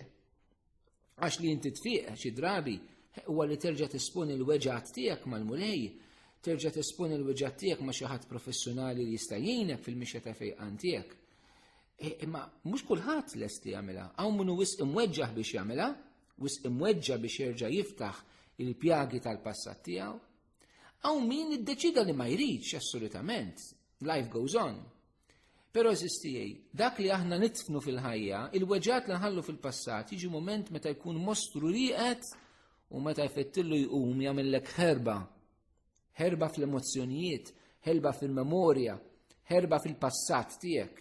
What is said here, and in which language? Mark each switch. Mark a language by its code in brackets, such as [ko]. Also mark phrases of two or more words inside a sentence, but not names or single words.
[mt] Għax li inti tfiq xi drabi huwa li terġa' tisponi l-weġġat tiegħek mal-mulej, terġa' tisponi l-weġġat tiegħek ma' xi ħadd professjonali li jista' jgħinek fil-mixja ta' fejqan tiegħek. Imma mhux kulħadd lest li jagħmilha, hawn minnu wisq imweġġaħ biex jagħmilha, wisq imweġġa biex jerġa' jiftaħ il-pjagi tal-passat tiegħu. Hawn min iddeċida li ma jridx assolutament, [en] life goes on. [mt] Però eżistijej, dak li aħna nitfnu fil-ħajja, il-weġġat li nħallu fil-passat jiġi moment meta jkun mostru rieqed u meta jfettillu jqum jagħmellek ħerba fl-emozzjonijiet, ħerba fil-memorja, ħerba fil-passat tiegħek.